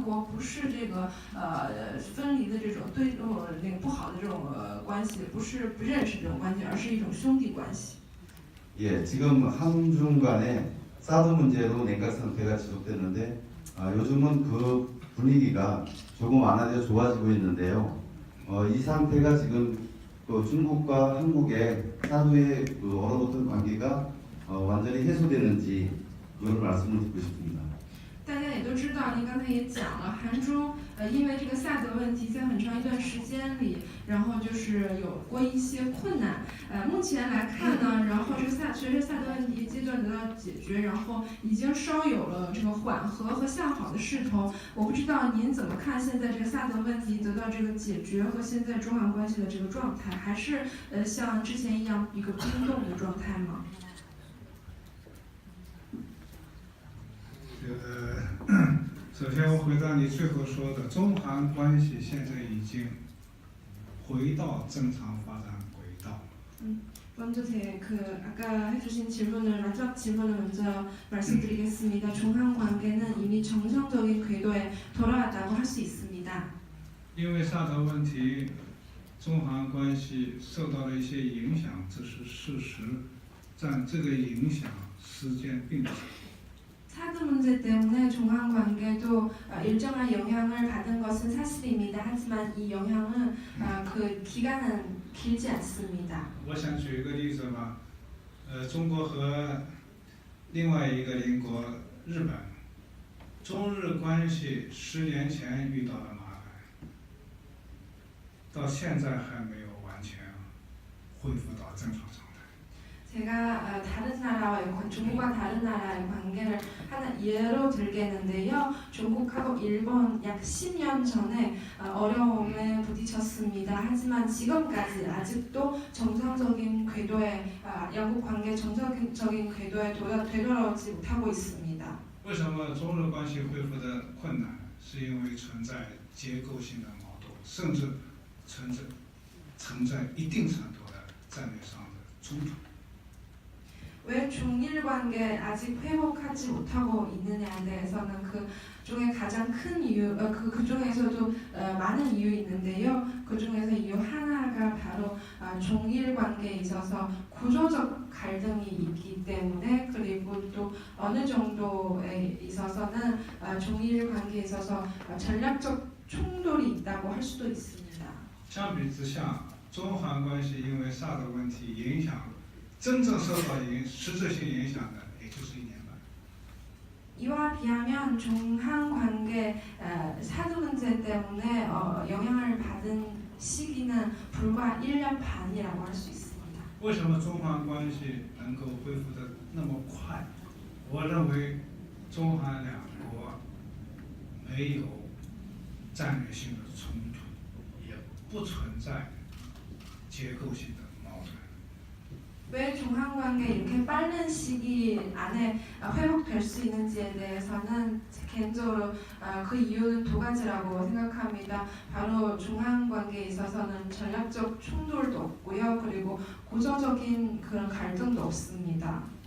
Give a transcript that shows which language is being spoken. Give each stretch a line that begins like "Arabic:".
Chinese: 不是这个分离的这种那个不好的这种关系，不是不认识这种关系，而是一种兄弟关系。
Korean: 예, 지금 한중 간의 사드 문제로 냉각 상태가 지속됐는데 요즘은 그 분위기가 조금 완화되어 좋아지고 있는데요. 이 상태가 지금 그 중국과 한국의 사드의 그 얼어붙은 관계가 완전히 해소됐는지 그걸 말씀을 듣고 싶습니다.
Chinese: 大家也都知道，您刚才也讲了，韩中因为这个萨德问题，在很长一段时间里，然后就是有过一些困难。目前来看呢，然后这个随着萨德问题阶段得到解决，然后已经稍有了这个缓和和向好的势头。我不知道您怎么看现在这个萨德问题得到这个解决和现在中韩关系的这个状态，还是像之前一样一个冰冻的状态吗？首先我回答你最后说的，中韩关系现在已经回到正常发展轨道。
Korean: 먼저 아까 해주신 질문을 마지막 질문을 먼저 말씀드리겠습니다. 중한 관계는 이미 정상적인 궤도에 돌아왔다고 할 수 있습니다.
Chinese: 因为萨德问题，中韩关系受到了一些影响，这是事实，但这个影响时间并不长。
Korean: 사드 문제 때문에 중한 관계도 일정한 영향을 받은 것은 사실입니다. 하지만 이 영향은 그 기간은 길지 않습니다.
Chinese: 我想举一个例子吧，中国和另外一个邻国日本，中日关系10年前遇到了麻烦，到现在还没有完全恢复到正常状态。
Korean: 제가 중국과 다른 나라의 관계를 하나 예로 들겠는데요. 중국하고 일본 약 10년 전에 어려움에 부딪혔습니다. 하지만 지금까지 아직도 정상적인 궤도에 양국 관계 정상적인 궤도에 되돌아오지 못하고 있습니다.
Chinese: 为什么中日关系恢复的困难？是因为存在结构性的矛盾，甚至存在一定程度的战略上的冲突。
Korean: 왜 중일 관계 아직 회복하지 못하고 있느냐에 대해서는 그 중에 가장 큰 이유, 그 중에서도 많은 이유 있는데요. 그 중에서 이유 하나가 바로 중일 관계에 있어서 구조적 갈등이 있기 때문에 그리고 또 어느 정도에 있어서는 중일 관계에 있어서 전략적 충돌이 있다고 할 수도 있습니다.
Chinese: 相比之下，中韩关系因为萨德问题影响。真正受到实质性影响的，也就是1年半。
Korean: 이와 비하면 중한 관계 사드 문제 때문에 영향을 받은 시기는 불과 1년 반이라고 할 수 있습니다.
Chinese: 为什么中韩关系能够恢复得那么快？我认为中韩两国没有战略性的冲突，也不存在结构性的。
Korean: 왜 중한 관계 이렇게 빠른 시기 안에 회복될 수 있는지에 대해서는 개인적으로 그 이유는 두 가지라고 생각합니다. 바로 중한 관계에 있어서는 전략적 충돌도 없고요, 그리고 구조적인 그런 갈등도 없습니다.